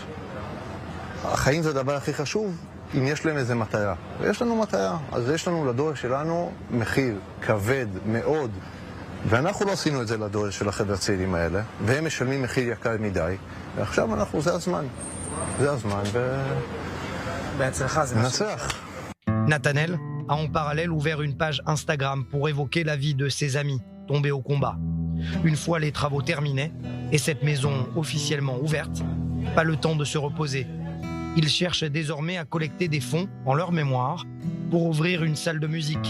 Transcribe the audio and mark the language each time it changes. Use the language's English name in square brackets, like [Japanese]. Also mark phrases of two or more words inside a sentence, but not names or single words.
[Hebrew] החיים זה הדבר הכי חשוב אם יש להם איזה מטרה. ויש לנו מטרה, אז יש לנו לדור שלנו מחיר כבד מאוד. ואנחנו לא עשינו את זה לדור של החבר'ה הצעירים האלה, והם משלמים מחיר יקר מדי, ועכשיו אנחנו, זה הזמן. זה הזמן, בהצלחה, זה ננצח. [French] Nathanaël a en parallèle ouvert une page Instagram pour évoquer la vie de ses amis tombés au combat. Une fois les travaux terminés et cette maison officiellement ouverte, pas le temps de se reposer. Il cherche désormais à collecter des fonds en leur mémoire pour ouvrir une salle de musique.